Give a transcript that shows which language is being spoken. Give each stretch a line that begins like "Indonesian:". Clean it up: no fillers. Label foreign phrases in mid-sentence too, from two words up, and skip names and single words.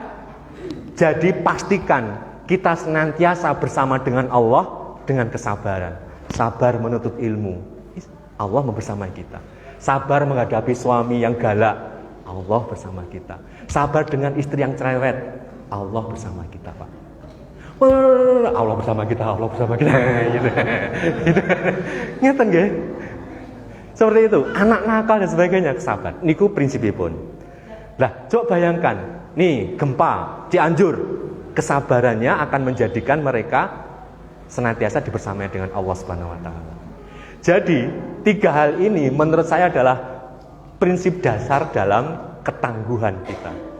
Indonesian: Jadi pastikan kita senantiasa bersama dengan Allah dengan kesabaran. Sabar menuntut ilmu, Allah membersamai kita. Sabar menghadapi suami yang galak, Allah bersama kita. Sabar dengan istri yang cerewet, Allah bersama kita, Pak. Allah bersama kita, Allah bersama kita. Gitu.
Javanese: Ngeten nggih?
Indonesian: Seperti itu, anak nakal dan sebagainya, sabar.
Javanese: Niku prinsipipun.
Indonesian: Lah, coba bayangkan, nih gempa Cianjur, kesabarannya akan menjadikan mereka senantiasa dibersamai dengan Allah
Arabic: سبحانه وتعالى.
Indonesian: Jadi, 3 hal ini menurut saya adalah prinsip dasar dalam ketangguhan kita.